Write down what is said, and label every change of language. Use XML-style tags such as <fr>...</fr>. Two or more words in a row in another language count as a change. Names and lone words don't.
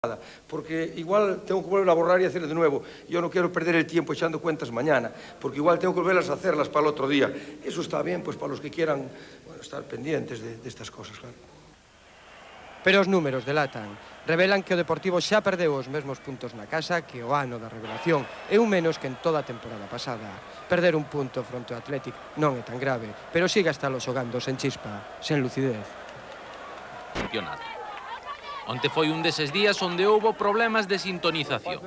<es>porque igual tengo que volver a borrar y hacerlo de nuevo. Yo no quiero perder el tiempo echando cuentas mañana, porque igual tengo que volverlas a hacerlas para el otro día. Eso está bien, pues para los que quieran, bueno, estar pendientes de estas cosas, claro.</es> <gl>Pero os números delatan. Revelan que o Deportivo xa perdeu os mesmos puntos na casa que o ano da revelación e un menos que en toda a temporada pasada. Perder un punto fronte ao Athletic non é tan grave, pero siga estalo xogando sen chispa, sen lucidez. Campeonato. Onte foi un deses días onde houbo problemas de sintonización.</gl>